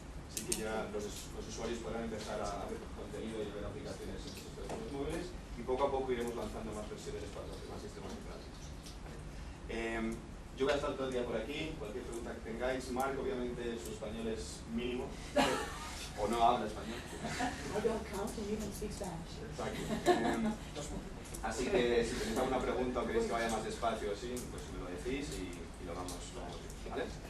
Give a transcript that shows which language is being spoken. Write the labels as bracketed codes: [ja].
[es] Así que ya los usuarios podrán empezar a ver contenido y ver aplicaciones en sus teléfonos móviles, y poco a poco iremos lanzando más versiones para los demás sistemas operativos. Yo voy a estar todo el día por aquí, cualquier pregunta que tengáis. Marc, obviamente, su español es mínimo, o no habla español. [en] I don't count and you don't speak Spanish. [es] Exacto. Así que si tenéis alguna pregunta o queréis que vaya más despacio o así, pues me lo decís y lo vamos viendo, ¿vale?